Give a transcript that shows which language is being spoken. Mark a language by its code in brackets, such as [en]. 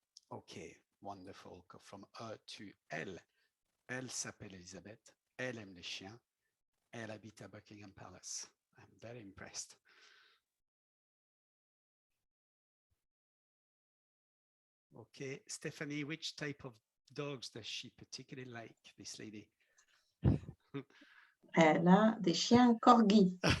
[en] Okay, wonderful. Go from to [fr] elle. Elle s'appelle Elisabeth, elle aime les chiens, elle habite à Buckingham Palace. [en] I'm very impressed. Okay, Stephanie, which type of dogs does she particularly like, this lady? [fr] Elle a des chiens corgis.